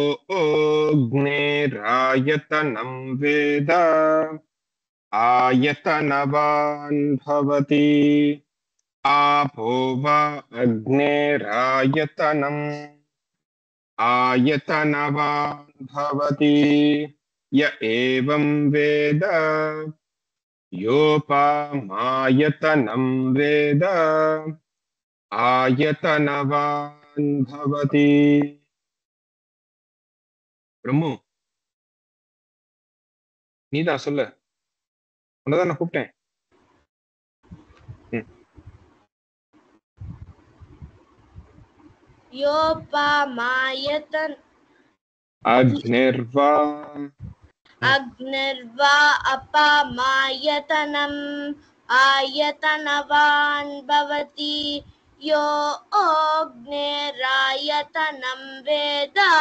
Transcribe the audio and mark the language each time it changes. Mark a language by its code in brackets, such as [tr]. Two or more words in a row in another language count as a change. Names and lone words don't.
[sa] अग्निरायतनं वेद आयतनवान् भवति आपो वा अग्निरायतनम् आयतनवान् भवति य एवं वेद योपमायतनं वेद आयतनवान् भवति. [ta] பிரம்மு நீதான் சொல்லு, உன்னதான் நான் கூப்பிட்டேன். [sa] योपमायतन अग्निर्वा अपामायतनम् आयतनवान् भवति यो अग्निरायतनं वेद